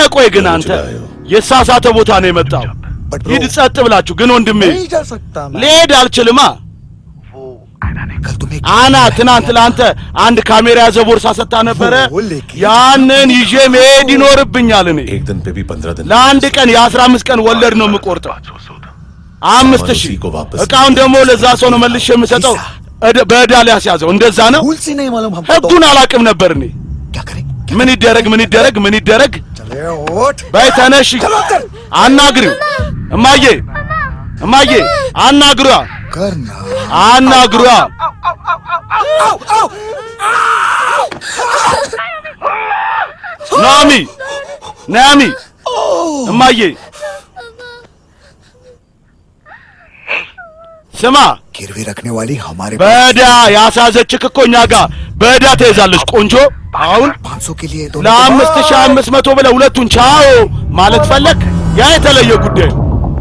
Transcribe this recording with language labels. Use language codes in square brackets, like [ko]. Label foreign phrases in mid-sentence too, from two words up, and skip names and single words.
[am] ቆይ ግን አንተ የሳሳተ ቦታ ነው የመጣው። ሂድ ጸጥ ብላችሁ። ግን ወንድሜ ልሄድ አልችልማ። አና ትናንት ለአንተ አንድ ካሜራ ያዘ ቦርሳ ሰጥታ ነበረ። ያንን ይዤ መሄድ ይኖርብኛል። እኔ [hi] एक दिन पे भी 15 दिन [am] ለአንድ ቀን የ15 ቀን ወለድ ነው የምቆርጠው። 5000 እቃውን ደግሞ ለዛ ሰው ነው መልሼ የምሰጠው። በዕዳ ላይ ያስያዘው እንደዛ ነው። ህጉን አላውቅም ነበር እኔ። ምን ይደረግ ምን ይደረግ ምን ይደረግ? በይ ተነሺ፣ አናግሪው። እማዬ እማዬ አናግሯ አናግሯ። ናሚ ናሚ እማዬ ስማ፣ [hi] गिरवी रखने वाली हमारे [am] በዕዳ ያሳዘችክ እኮ እኛ ጋር በዕዳ ተይዛለች። ቆንጆ አሁን [hi] 500 के लिए [am] ለ5500 ብለህ ሁለቱን ቻው ማለት ፈለግ? ያ የተለየ ጉዳይ ነው።